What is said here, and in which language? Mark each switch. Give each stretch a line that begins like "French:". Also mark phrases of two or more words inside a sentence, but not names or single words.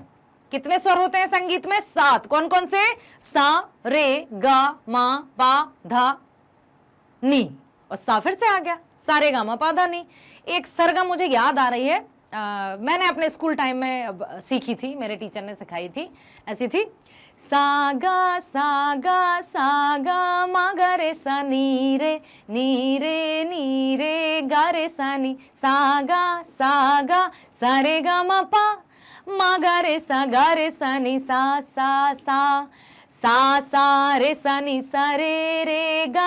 Hindi: कितने स्वर होते हैं संगीत में, 7। कौन कौन से, सा रे गा मा पा धा नी, और सा फिर से आ गया, सा रे गा मा पा धा नी। एक सरगम मुझे याद आ रही है, मैंने अपने
English: school time
Hindi: में सीखी थी, मेरे टीचर ने सिखाई थी, ऐसी थी, सागा सागा सागा मा गा रे सा नी रे गा रे सा नी, सागा सागा सा रे गा मा पा मा गा रे सा नी, सा सा सा सा रे सा नी सा रे